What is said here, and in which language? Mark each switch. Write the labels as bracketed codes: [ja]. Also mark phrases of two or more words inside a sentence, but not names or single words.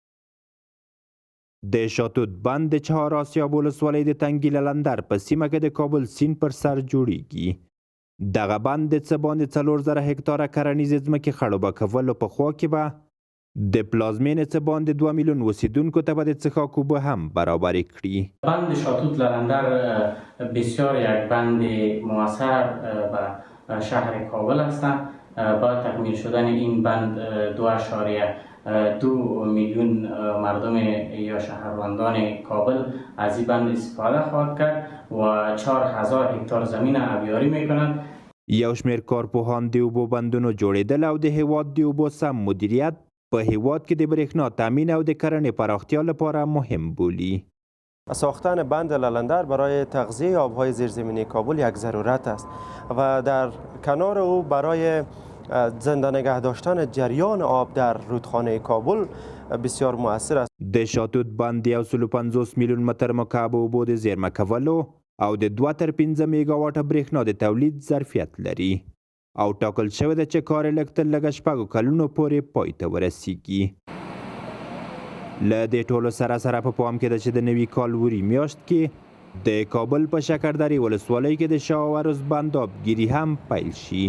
[ps] د شاتوت بند د چهار آسیاب ولسوالۍ د تنګي لندر په سیمه کې د کابل سیند پر سر جوړیږي. دغه بند د څه باندې 4000 هکتاره کرنیزې ځمکې خړوبه کولو په خوا کې به د پلازمینې څه باندې 2 میلیون اوسیدونکو ته به د څښاک اوبه هم برابرې کړي. [fa] بند شاتوت لندر بسیار یک بند موثر به شهر کابل هستند. با تکمیل شدن این بند 2.2 میلیون مردم یا شهروندان کابل از این بند استفاده خواهد کرد و 4000 هکتار زمین آبیاری میکنند. [ps] یو شمیر کارپوهان د اوبو بندونو جوړېدل او د هیواد د اوبو سم مدیریت په هیواد کې د برېښنا تامین او د کرنې پراختیا لپاره مهم بولي. [fa] ساختن بند لندر برای تغذیه آبهای زیرزمینی کابل یک ضرورت است و در کنار او برای زنده نگه داشتن جریان آب در رودخانه کابل بسیار مؤثر است. [ps] د شاتوت بند 150 میلیون متر مکعب اوبو د زیرمه کولو او د 2 تر 5 میگاواټه برېښنا د تولید ظرفیت لري او ټاکل شوی ده چې کار لږ تر لږه 6 کلونو پورې پای ته ورسیږي. له دې ټولو سره په پام کې ده چې د نوي کال وري میاشت کې د کابل په شکردرې ولسوالۍ کې د شاه عروس بند آبگیري هم پیل شي.